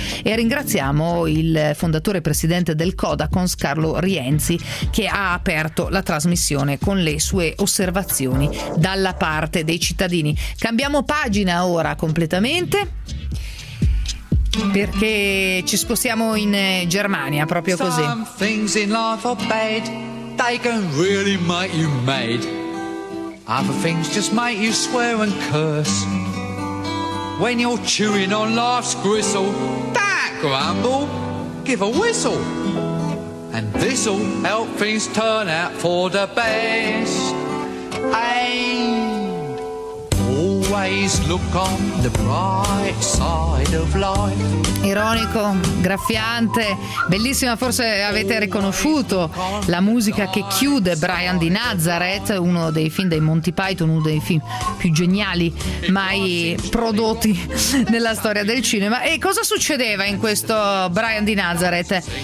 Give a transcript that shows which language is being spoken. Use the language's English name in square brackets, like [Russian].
[Italian] E ringraziamo il fondatore e presidente del Codacons, Carlo Rienzi, che ha aperto la trasmissione con le sue osservazioni dalla parte dei cittadini. Cambiamo pagina ora completamente, perché ci spostiamo in Germania, proprio così. [English] Some things in life are bad, they can really make you mad. Other things just make you swear and curse. When you're chewing on life's gristle, that grumble, give a whistle, and this'll help things turn out for the best. And always look on the bright side of life. [Italian] Ironico, graffiante, bellissima. Forse avete riconosciuto la musica che chiude Brian di Nazareth, uno dei film dei Monty Python, uno dei film più geniali mai prodotti nella storia del cinema. E cosa succedeva in questo Brian di Nazareth?